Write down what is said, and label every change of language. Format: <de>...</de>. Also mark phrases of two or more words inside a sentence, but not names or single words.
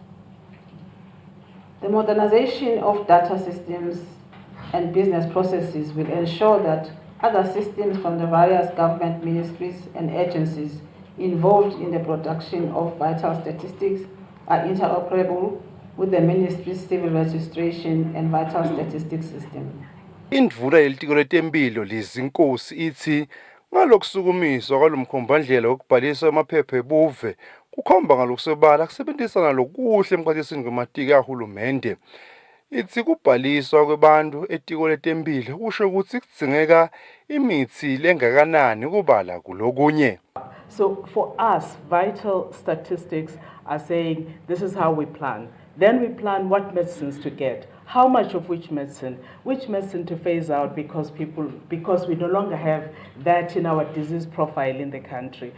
<en>The modernization of data systems and business processes will ensure that other systems from the various government ministries and agencies involved in the production of vital statistics are interoperable with the ministry's civil registration and vital statistics system.</en> <ss>Indvuna yelitiko letempilo lizinkosi ithi ngalokusukumiswa kwalomkhombandlela wokubhalisa amaphepha ebuve kukhomba ngalokusobala kusebenzisana lokuhle emkhathini kwematiko kahulumende. Ithi kubhaliswa kwebantu etiko letempilo kusho ukuthi kudzingeka imithi lengakanani kubala kulokunye.</ss> <en>So for us, vital statistics are saying this is how we plan. Then we plan what medicines to get, how much of which medicine to phase out because we no longer have that in our disease profile in the country.</en>